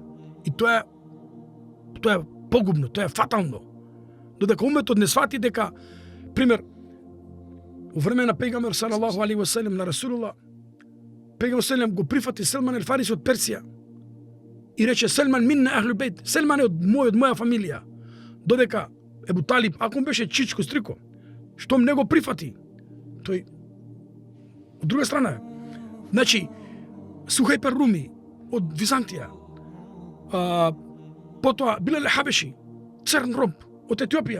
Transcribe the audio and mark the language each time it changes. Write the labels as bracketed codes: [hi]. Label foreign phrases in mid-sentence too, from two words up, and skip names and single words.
[mk] И тоа е погубно, тоа е фатално. Додека уметот не свати дека, пример, во време на Пегамбер [ar] صلى الله عليه وسلم, [mk] на Расулулlah, Пегамбер салем го прифати Селман ел Фариси од Персија и рече: "Селман [ar] منا أهل البيت", [mk] Селман е од моја фамилија. Додека Ебу Талиб, ако беше чичко стрико, штом не го прифати, тој од друга страна. Значи, Сухајпер Руми од Византија, потоа Билал Хабеши, црн роб од Етиопија.